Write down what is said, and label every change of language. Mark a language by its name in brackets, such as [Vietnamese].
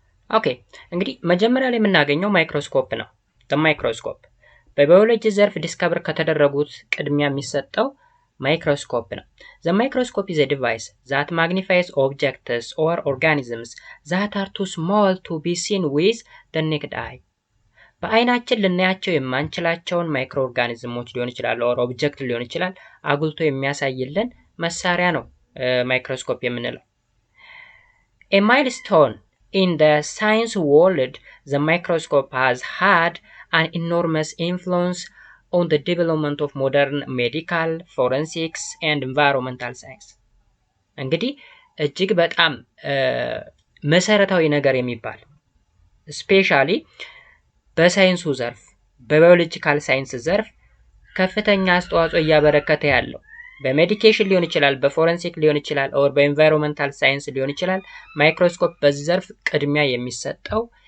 [Amharic] ኦኬ እንግዲህ መጀመሪያ ላይ የምናገኘው ማይክሮስኮፕ ነው። ማይክሮስኮፕ በባዮሎጂ ዘርፍ ዲስከቨር ከተደረጉት ቅድሚያ የሚሰጠው ማይክሮስኮፕ ነው። [English] the microscope is a device that magnifies objects or organisms that are too small to be seen with the naked eye. [Amharic] በአይናችን ልናያቸው የማንችላቸውን ማይክሮ ኦርጋኒዝሞች ሊሆን ይችላል ኦር ኦብጀክት ሊሆን ይችላል አጉልቶ የሚያሳይልን መሳሪያ ነው ማይክሮስኮፕ የምንለው። [English] a milestone in the science world, the microscope has had an enormous influence on the development of modern medical, forensics and environmental science. [Amharic] እንግዲህ እጅግ በጣም መሰረታዊ ነገር የሚባል ስፔሻሊ በሳይንሱ ዘርፍ በባዮሎጂካል ሳይንስ ዘርፍ ከፍተኛ አስተዋጽኦ እያበረከተ ያለው በሜዲኬሽን ሊሆን ይችላል፣ በፎረንሲክ ሊሆን ይችላል፣ ኦር በኤንቫይሮንመንታል ሳይንስ ሊሆን ይችላል። ማይክሮስኮፕ በዚህ ዘርፍ ቅድሚያ የሚሰጠው